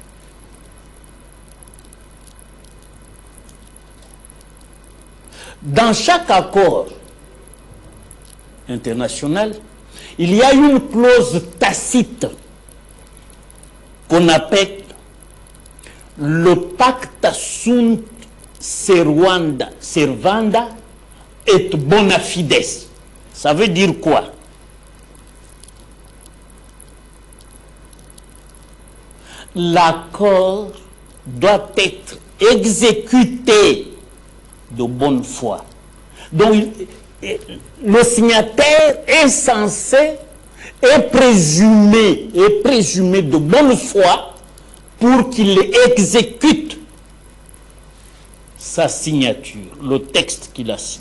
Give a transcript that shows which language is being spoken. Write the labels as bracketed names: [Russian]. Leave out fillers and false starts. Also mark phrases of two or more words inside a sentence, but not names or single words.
[French] Dans chaque accord international, il y a une clause tacite qu'on appelle le [Latin] pacta sunt servanda et bona fides. [French] Ça veut dire quoi? L'accord doit être exécuté de bonne foi. Donc, le signataire est censé est présumé de bonne foi pour qu'il exécute sa signature, le texte qu'il a signé.